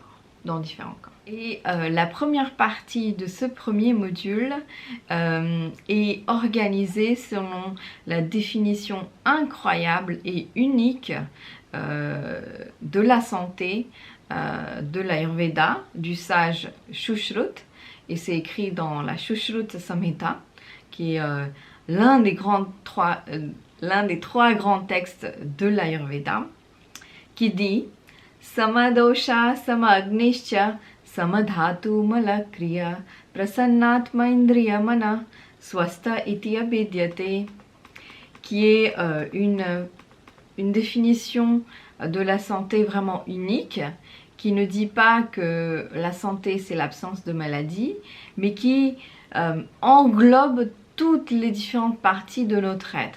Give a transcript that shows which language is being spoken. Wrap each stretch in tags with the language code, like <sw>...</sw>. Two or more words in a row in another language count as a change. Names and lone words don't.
<fr>Et la première partie de ce premier module est organisée selon la définition incroyable et unique de la santé de l'Ayurveda, du sage Shushrut, et c'est écrit dans la Shushrut Samhita, qui est l'un des 3 grands textes de l'Ayurveda, qui dit</fr> <sa>समदोष समाग्निश्च समधातु मलक्रिया प्रसन्नात्म इन्द्रिय मनः स्वस्थ इति अभिधीयते,</sa> <fr>qui est une définition de la santé vraiment unique, qui ne dit pas que la santé c'est l'absence de maladie, mais qui englobe toutes les différentes parties de notre être.</fr>